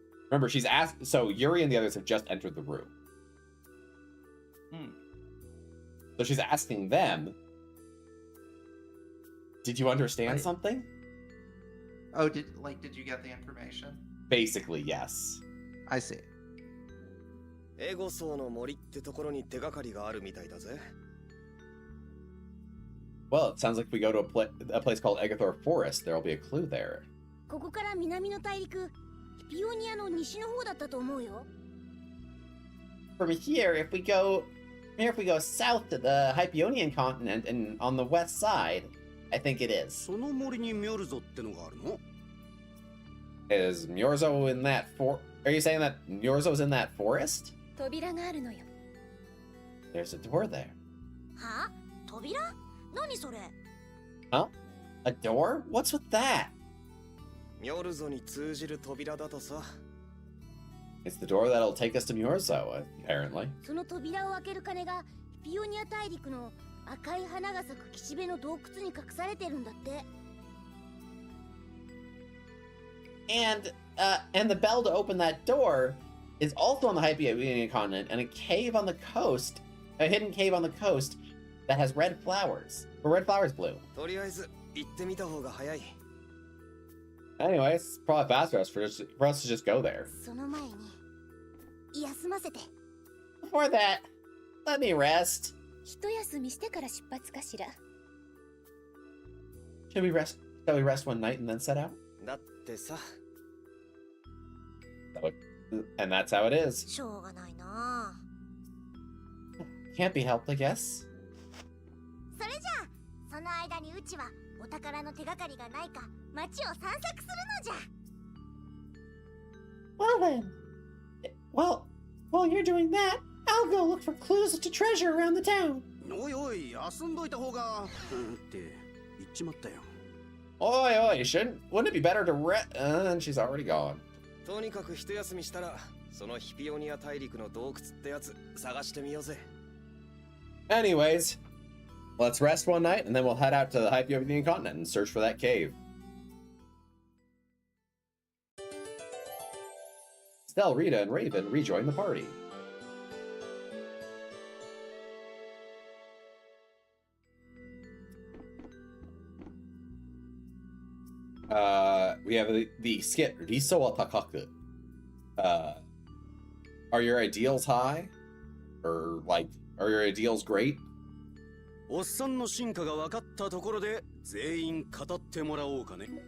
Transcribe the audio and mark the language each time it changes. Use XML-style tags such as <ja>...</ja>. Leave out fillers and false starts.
<en>Remember, she's asked. So Yuri and the others have just entered the room. So she's asking them, did you understand something? Oh, did you get the information? Basically, yes. I see.</en> <ja>エゴソーの森ってところに手がかりがあるみたいだぜ。</ja> <en>Well, it sounds like if we go to a place called Egathor Forest, there will be a clue there.</en> <ja>ここから南の大陸、ヒピオニアの西の方だったと思うよ。</ja> <en>From here, if we go south to the Hyperionian continent and on the west side, I think it is.</en> <ja>その森にミョルゾってのがあるの？</ja> <en>Is Myorzo in that Are you saying that Myorzo's in that forest?</en> <ja>扉があるのよ。</ja> <en>There's a door there.</en> <ja>はあ？扉？何それ？</ja> <en>Huh? A door? What's with that?</en> <ja>ミョルゾに通じる扉だとさ。</ja> <en>It's the door that'll take us to Myorzo, apparently.</en> <ja>その扉を開ける鐘がヒピオニア大陸の赤い花が咲く岸辺の洞窟に隠されてるんだって。</ja> <en>And the bell to open that door is also on the Hyperionian continent, and a hidden cave on the coast that has red flowers. Where red flowers bloom.</en> <ja>とりあえず行ってみた方が早い。</ja> <en>Anyway, it's probably faster for us to just go there.</en> <ja>その前に休ませて。</ja> <en>Before that, let me rest.</en> <ja>一休みしてから出発かしら。</ja> <en>Shall we rest one night and then set out?</en> <ja>だってさ。</ja> <en>And that's how it is.</en> <ja>しょうがないな。</ja> <en>Can't be helped, I guess.</en> <ja>それじゃあ、その間にうちはお宝の手がかりがないか街を散策するのじゃ。</ja> <en>Well then, while you're doing that, I'll go look for clues to treasure around the town.</en> <ja>おいおい、遊んどいた方がって言っちまったよ。</ja> <en>Oi, wouldn't it be better to and she's already gone.</en> <ja>とにかく一休みしたら、そのヒピオニア大陸の洞窟ってやつ探してみようぜ。</ja> <en>Anyways, let's rest one night and then we'll head out to the Hyperionian continent and search for that cave. Stell, Rita, and Raven rejoin the party. We have the skit Riso wa Takaku. Are your ideals high? Or are your ideals great?</en> <ja>おっさんの進化が分かったところで全員語ってもらおうかね。</ja>